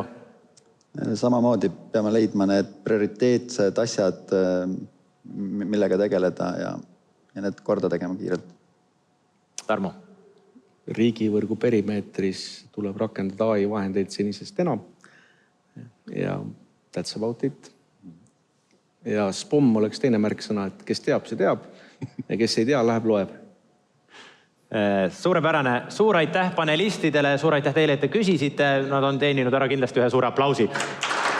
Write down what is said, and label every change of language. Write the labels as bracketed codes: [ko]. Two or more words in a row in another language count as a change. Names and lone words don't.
[et] Samamoodi peame leidma need prioriteetsed asjad, millega tegeleda ja need korda tegema kiirelt. Tarmo? riigivõrgu perimeetris tuleb rakendada AI vahendeid senisest enam. [en] Ja that's about it. [et] Ja SPOM oleks teine märksõna, et kes teab, see teab ja kes ei tea, läheb loeb. Suurepärane. Suur aitäh panelistidele, suur aitäh teile, et te küsisite. Nad on teeninud ära kindlasti ühe suure aplausi.